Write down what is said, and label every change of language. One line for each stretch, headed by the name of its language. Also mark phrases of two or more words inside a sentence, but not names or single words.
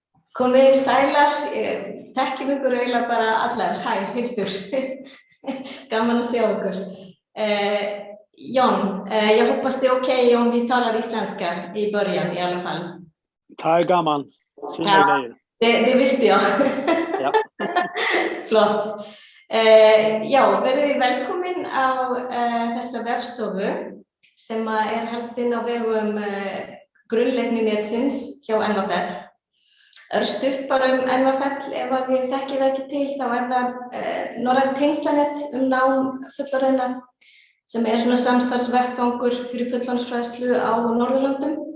Icelandic: Komið sælar, þekkjum ykkur eiginlega bara allar. Hæ, Hildur. Gaman
Swedish: att se
Icelandic: ykkur.
Swedish: John, jag hoppas det är okej om vi talar isländska i början i alla fall. Det är gaman. Ja, det visste jag. Ja. Flott.
Icelandic: Já, verið velkomin á þessa vefstofu sem haldin á vegum grunnleikninetins hjá NVFL. Örstutt bara NVFL, ef að við þekkið það ekki til, þá það norrænt tengslanet nám fullorðinna sem svona samstarfsvettvangur fyrir fullorðinsfræðslu á Norðurlöndum.